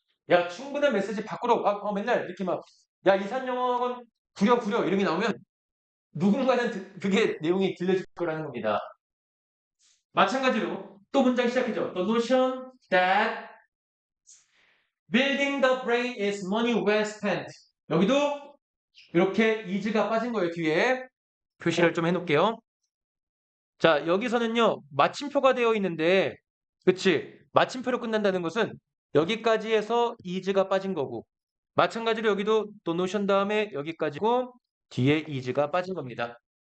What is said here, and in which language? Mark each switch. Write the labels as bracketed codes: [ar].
[ko] 야, 충분한 메시지 밖으로, 맨날 이렇게 막, 야, 이산영어학원 구려, 이런 게 나오면 누군가는 그게 내용이 들려질 거라는 겁니다. 마찬가지로 또 문장 시작이죠. [en] The notion that building the brain is money well spent. [ko] 여기도 이렇게 is가 빠진 거예요. 뒤에 표시를 좀 해놓을게요. 자, 여기서는요. 마침표가 되어 있는데 그치? 마침표로 끝난다는 것은 여기까지 해서 is가 빠진 거고 마찬가지로 여기도 the notion 다음에 여기까지고 뒤에 is가 빠진 겁니다.